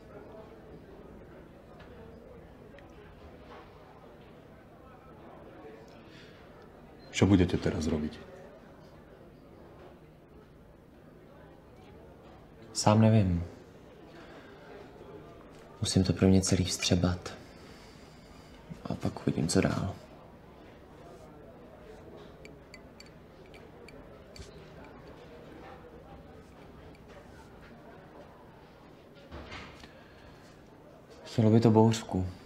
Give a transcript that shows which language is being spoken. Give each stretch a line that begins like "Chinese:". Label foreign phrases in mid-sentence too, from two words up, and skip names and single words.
Slovak: Čo budete teraz robiť?
Czech: Sám nevím. Musím to pro mě celý vstřebat. A pak uvidím, co dál. Chtělo by to bouřku.